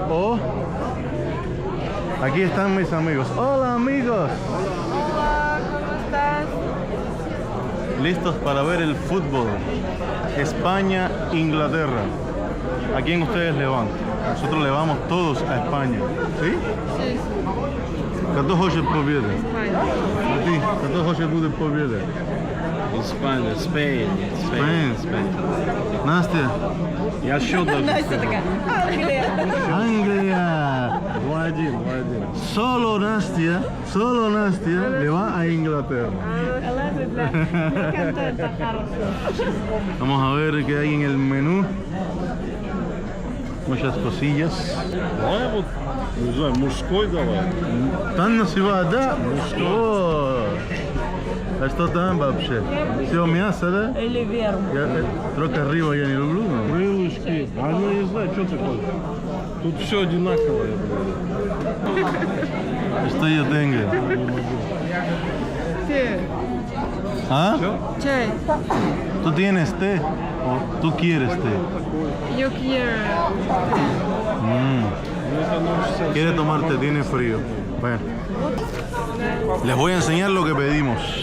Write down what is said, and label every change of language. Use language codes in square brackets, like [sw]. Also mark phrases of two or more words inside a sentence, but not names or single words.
[es] Oh, aquí están mis amigos. Hola amigos. Hola, ¿cómo estás? Listos para ver el fútbol. España, Inglaterra. ¿A quién ustedes le van? Nosotros le vamos todos a España. ¿Sí? Sí, [ru] Кто хочет победы? [es] España. [ru] А ты? Кто хочет будет победы? Испания, Spain. Spain. Настя? Я счет даже. Настя такая, Англия. 2-1. [es] Solo Nastia le va a Inglaterra. Me encanta esta Vamos a ver qué hay en el menú. Muchas cosillas. [ru] Давай вот, не знаю, мужской давай. [es] Tan no se va a dar. [ru] А что там вообще? Все мясо, да? Или верм. Только рыба я не люблю. Крылышки. А ну не знаю, что такое. Тут все одинаковое. Что я tengo? [es] Té. ¿Ah? [ru] Chai. [es] ¿Tú tienes té? ¿O tú quieres té? Yo quiero. Quiere tomar té, tiene frío. Bueno. Les voy a enseñar lo que pedimos.